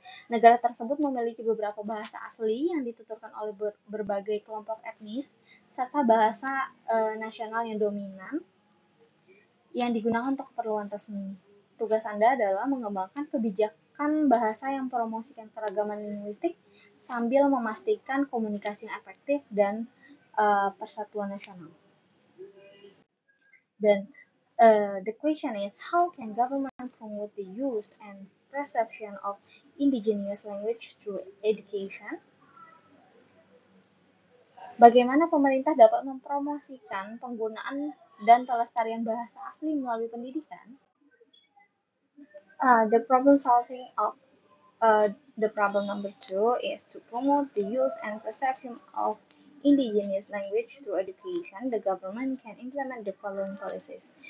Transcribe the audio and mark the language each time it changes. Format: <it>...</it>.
<id>Negara tersebut memiliki beberapa bahasa asli yang dituturkan oleh berbagai kelompok etnis serta bahasa nasional yang dominan yang digunakan untuk keperluan resmi. Tugas Anda adalah mengembangkan kebijakan bahasa yang promosikan keragaman linguistik sambil memastikan komunikasi yang efektif dan persatuan nasional.</id> <en>Dan the question is, how can government promote the use and perception of indigenous language through education?</en> <id>Bagaimana pemerintah dapat mempromosikan penggunaan dan pelestarian bahasa asli melalui pendidikan?</id> <en>The problem solving of the problem number two is to promote the use and perception of indigenous language through education. The government can implement the following policies.</en>